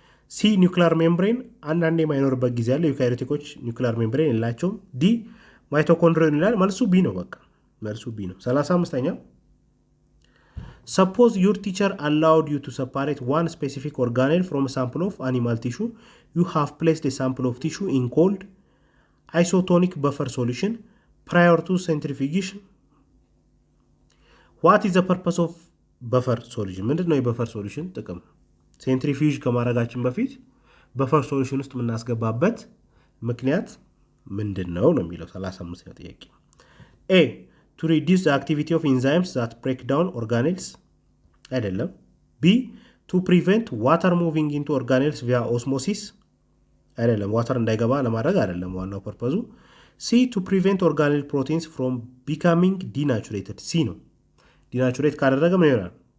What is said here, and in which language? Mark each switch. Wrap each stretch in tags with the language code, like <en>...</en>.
<am>ሲ ኒውክሊየር ሜምብሬን አንዳንዴ የማይኖርበት ጊዜ አለ። ዩካሪዮቲኮች ኒውክሊየር ሜምብሬን የላቸውም። ዲ ማይቶኮንድሪያን ይላል። መልሱ ቢ ነው። በቃ መልሱ ቢ ነው። 35ኛው</am> <en>suppose your teacher allowed you to separate one specific organelle from a sample of animal tissue. You have placed a sample of tissue in cold isotonic buffer solution prior to centrifugation. What is the purpose of buffer solution?</en> <am>ምንድን ነው የበፈር ሶሉሽን ጥቅም? ሴንትሪፊዩጅ ከማድረጋችን በፊት በፈር ሶሉሽን ውስጥ የምናስገባበት ምክንያት ምንድን ነው ነው የሚለው 35ኛው ጥያቄ። ኤ</am> <en>to reduce the activity of enzymes that break down</en> <am>organelles አይደለም። ቢ</am> <en>to prevent water moving into organelles via osmosis</en> <am>አይደለም። ዋተር እንዳይገባ ለማድረግ አይደለም ዋናው ፐርፐዙ። ሲ</am> <en>to prevent organelle proteins from becoming denatured</en> <am>ሲ ነው። ዲናቹሬት ካደረገ ምን ይሆናል?</am>